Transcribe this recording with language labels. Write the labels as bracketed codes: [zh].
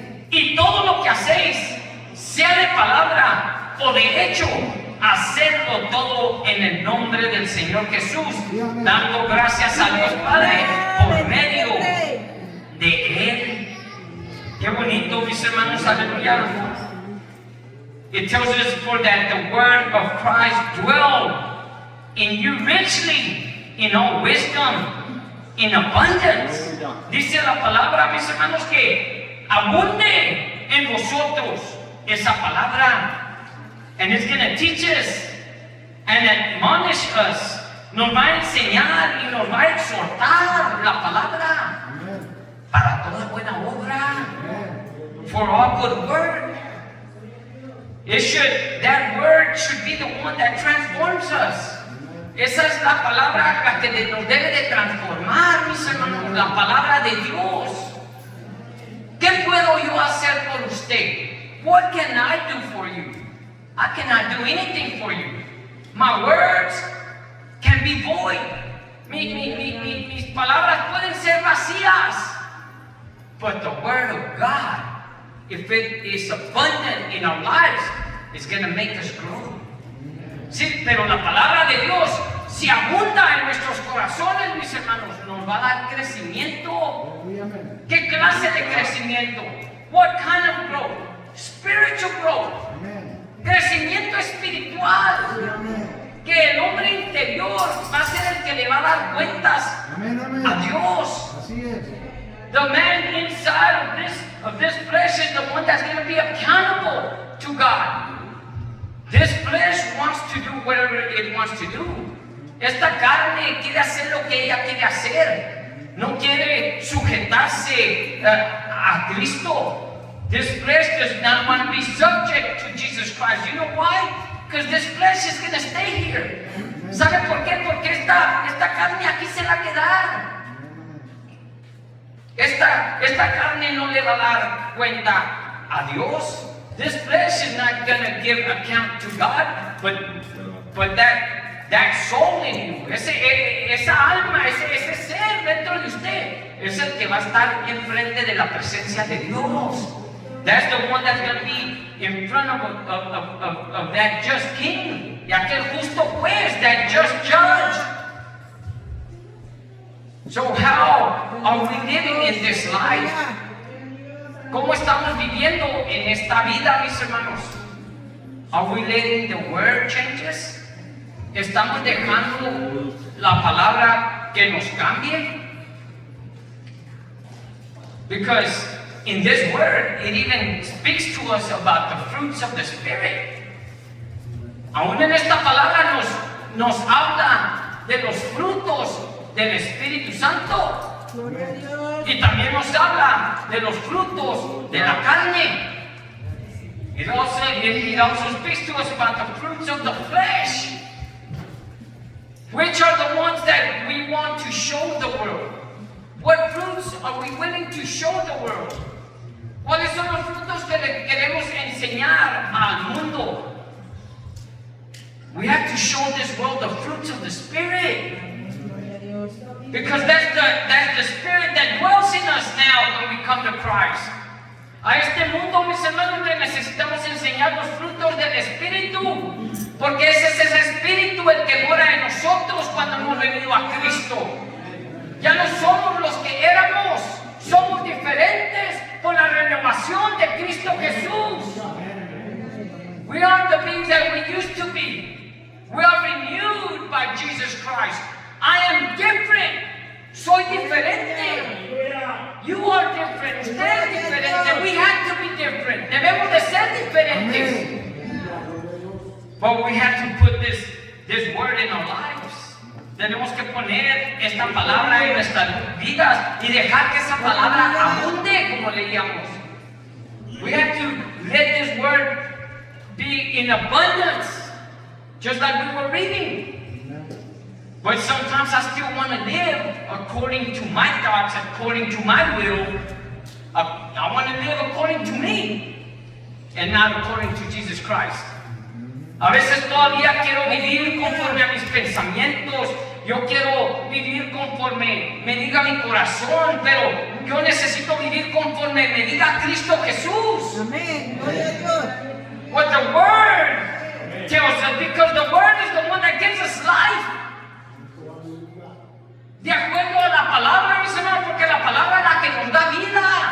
[es] Y todo lo que hacéis, sea de palabra o de hecho, hacerlo todo en el nombre del Señor Jesús, dando gracias a Dios Padre por medio de Él. Qué bonito, mis hermanos, aleluya. [en] It tells us, for that the word of Christ dwell in you richly, in all wisdom, in abundance. [es] Dice la palabra, mis hermanos, que abunde en vosotros esa palabra. [en] And it's going to teach us and admonish us. [es] Nos va a enseñar y nos va a exhortar la palabra para toda buena obra, [en] for all good work. That word should be the one that transforms us. [es] Esa es la palabra la que nos debe de transformar, mis hermanos, la palabra de Dios. ¿Qué puedo yo hacer por usted? [en] What can I do for you? I cannot do anything for you. My words can be void. [es] Mis palabras pueden ser vacías. [en] But the word of God, if it is abundant in our lives, it's going to make us grow. [es] Sí, pero la palabra de Dios, si abunda en nuestros corazones, mis hermanos, nos va a dar crecimiento. ¿Qué clase de crecimiento? [en] What kind of growth? Spiritual growth. [es] Crecimiento espiritual. Que el hombre interior va a ser el que le va a dar cuentas a Dios. Así es. [en] The man inside of this flesh is the one that's going to be accountable to God. This flesh wants to do whatever it wants to do. [es] Esta carne quiere hacer lo que ella quiere hacer. No quiere sujetarse a Cristo. [en] This flesh does not want to be subject to Jesus Christ. You know why? Because this flesh is going to stay here. [es] ¿Sabe por qué? Porque esta carne aquí se va a quedar. Esta carne no le va a dar cuenta a Dios. [en] This flesh is not going to give account to God, but that soul in you, [es] esa alma, ese ser dentro de usted, es el que va a estar enfrente de la presencia de Dios. [en] That's the one that's going to be in front of that just king, [es] de aquel justo juez, [en] that just judge. So how are we living in this life? [es] ¿Cómo estamos viviendo en esta vida, mis hermanos? [en] Are we letting the word changes? [es] ¿Estamos dejando la palabra que nos cambie? [en] Because in this word, it even speaks to us about the fruits of the Spirit. [es] Aún en esta palabra nos habla de los frutos del Espíritu Santo. Gloria a Dios. Y también nos habla de los frutos de la carne. [en] It also speaks to us about the fruits of the flesh. Which are the ones that we want to show the world? What fruits are we willing to show the world? [es] ¿Cuáles son los frutos que le queremos enseñar al mundo? [en] We have to show this world the fruits of the Spirit. [es] Gloria a Dios. [en] Because that's the Spirit that dwells in us now when we come to Christ. [es] A este mundo, mis hermanos, le necesitamos enseñar los frutos del Espíritu. Porque ese es ese Espíritu el que mora en nosotros cuando hemos venido a Cristo. Ya no somos los que éramos, somos diferentes por la renovación de Cristo Jesús. [en] We aren't the beings that we used to be. We are renewed by Jesus Christ. I am different. [es] Soy diferente. [en] You are different. [es] Usted es diferente. [en] We have to be different. [es] Debemos de ser diferentes. [en] But we have to put this word in our lives. [es] Tenemos que poner esta palabra en nuestras vidas y dejar que esa palabra abunde, como leíamos. [en] We have to let this word be in abundance, just like we were reading. But sometimes I still want to live according to my thoughts, according to my will. I want to live according to me and not according to Jesus Christ. [es] A veces todavía quiero vivir conforme a mis pensamientos. Yo quiero vivir conforme me diga mi corazón, pero yo necesito vivir conforme me diga Cristo Jesús. Amén. Gloria a Dios. [en] What the Word tells us, because the Word is the one that gives us life. [es] De acuerdo a la palabra, mis hermanos, porque la palabra es la que nos da vida.